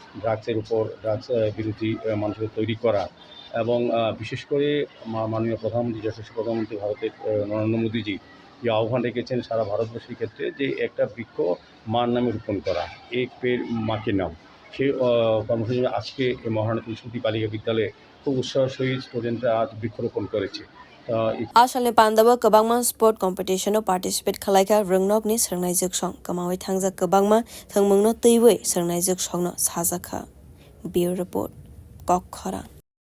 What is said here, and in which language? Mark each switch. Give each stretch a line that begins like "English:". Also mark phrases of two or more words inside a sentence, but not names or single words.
Bangla: ড্রাগস বিরোধী মানুষকে তৈরি করা এবং বিশেষ করে মাননীয় প্রধানমন্ত্রী যশস্বী প্রধানমন্ত্রী ভারতের নরেন্দ্র মোদীজি যে আহ্বান রেখেছেন সারা ভারতবর্ষের ক্ষেত্রে যে একটা বৃক্ষ মার নামে রোপণ করা
Hindi: एक पेड़ माँ के नाम
Bangla: সেই কর্মসূচি আজকে এই মহারানী তুলসী বালিকা বিদ্যালয়ে খুব উৎসাহ সহিত স্টুডেন্টরা আজ বৃক্ষরোপণ করেছে
Kok Borok: Asalni Pandavo Kabangma
English: sport competition participate
Kok Borok: khalaika rungnok ni srangnai juksong kamawi thangja kabangma thangmungno teiwei srangnai juksong no sajaka
English: Bureau report
Kok Borok: Kokhara